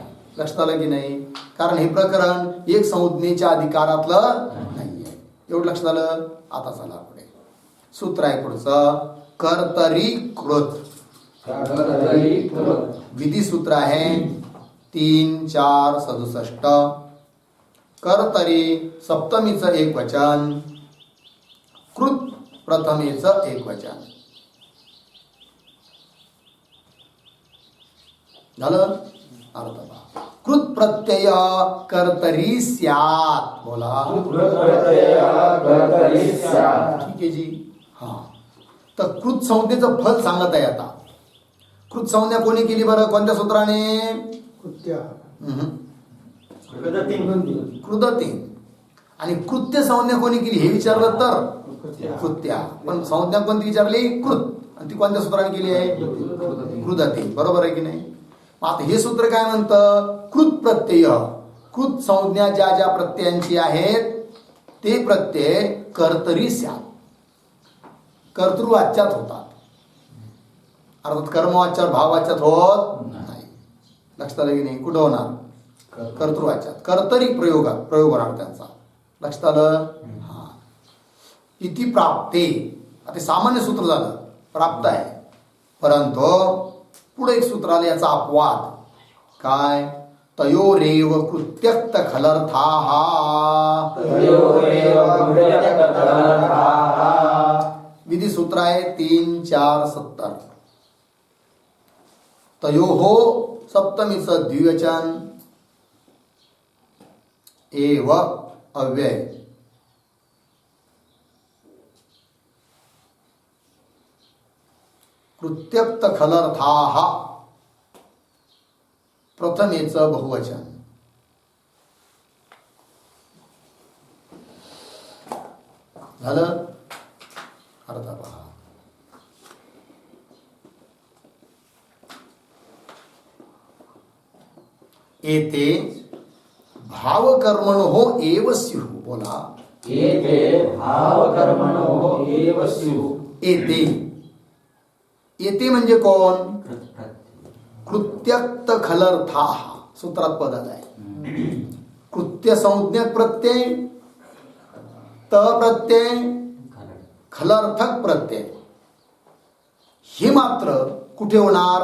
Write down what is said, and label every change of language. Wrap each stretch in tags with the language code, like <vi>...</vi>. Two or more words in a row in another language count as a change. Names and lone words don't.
<mr>लक्षात आलं की नाही. कारण हे प्रकरण एक संज्ञेच्या अधिकारातलं नाहीये. एवढं लक्षात आलं. आता चला पुढे सूत्र आहे पुढचं कर्तरी कृत. विधी सूत्र आहे 3, 4, 67. कर्तरी सप्तमीचं एकवचन, कृत प्रथमेचं एकवचन. झालं.</mr> <sa>अर्थ कृत प्रत्यय कर्तरी स्यात्.</sa> <mr>बोला ठीक आहे जी. हा तर कृत संज्ञेचं फल सांगत आहे. आता कृत संज्ञा कोणी केली बरं, कोणत्या सूत्राने. कृदतिंग. आणि कृत्य संज्ञा कोणी केली हे विचारलं तर कृत्या. पण संज्ञा कोणती विचारली कृत, आणि ती कोणत्या सूत्राने केली आहे कृदतिंग. बरोबर आहे की नाही. आता हे सूत्र काय म्हणतं, कृत प्रत्यय, कृत संज्ञा ज्या ज्या प्रत्ययांची आहेत ते प्रत्यय</mr> <sa>कर्तरी स्यात,</sa> <mr>कर्तृवाच्यात होतात. अर्थात कर्मवाच्यावर भाववाच्यात होत नाही. लक्षात आलं की नाही? कुठं होणार? कर्तृवाच्यात, कर्तरी प्रयोग होणार त्यांचा. लक्षात आलं? हा. इति प्राप्ते, आता सामान्य सूत्र झालं, प्राप्त आहे. परंतु पुढे एक सूत्र आलं, याचा अपवाद काय?</mr> <sa>तयोरेव कृत्यक्त खलर्थाः,</sa> <mr>विधी सूत्र आहे 3, 4, 70. तयोहो सप्तमीचं द्विवचन, एव अव्यय, कृत्यक्त खलर्थाः प्रथमेचं बहुवचन. झालं? अर्थ पहा.</mr> <sa>एते भावकर्मणो एव स्युः. बोला. एते भावकर्मणो एव स्युः.</sa> <mr>एते, येते म्हणजे कोण? कृत्यक्त खलर्थाः. सूत्रात पदात आहे. कृत्य संज्ञक प्रत्यय, त प्रत्यय, खलर्थक प्रत्यय. हे मात्र कुठे होणार?</mr>